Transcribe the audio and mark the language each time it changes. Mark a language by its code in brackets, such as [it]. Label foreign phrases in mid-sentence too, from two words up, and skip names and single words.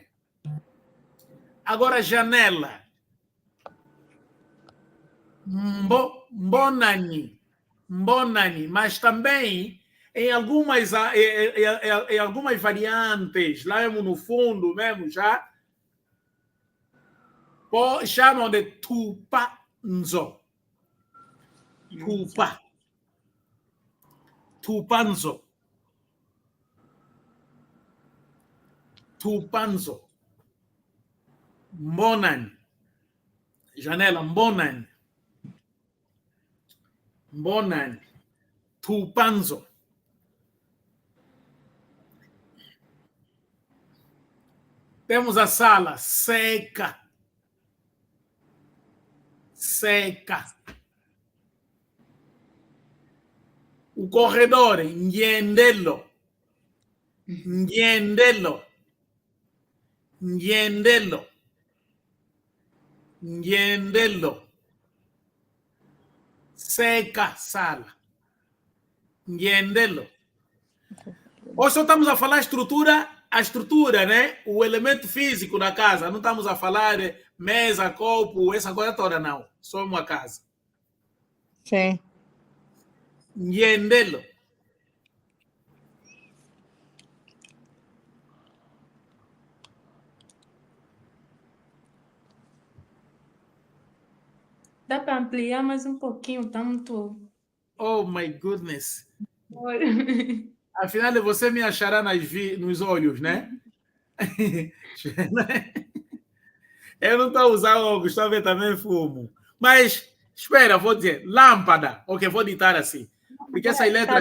[pt] Agora, janela. [umb] Mbonani. Mbonani. [pt] Mas também, em algumas variantes, lá mesmo no fundo, mesmo já, chamam de tupanzo. [umb] Tupa. Tupanzo. Tupanzo. Mbonani. Janela, Mbonani. Mbonani. Tupanzo. [pt] Temos a sala seca. Seca. O corredor, [umb] Ngendelo. Ngendelo. Ngendelo. [pt] Ngendelo. Seca, sala. [umb] Ngendelo. [pt] Hoje só estamos a falar a estrutura, né? O elemento físico da casa. Não estamos a falar de mesa, copo, essa coisa toda, não. Só uma casa. Sim. [umb] Ngendelo. [pt] Dá para ampliar mais um pouquinho, tá muito. [en] Oh, my goodness. [pt] Oi. Afinal, você me achará nos olhos, né? Eu não estou a usar óculos, estou a ver também fumo. Mas, espera, vou dizer, lâmpada. Ok, vou ditar assim. Porque essas letras...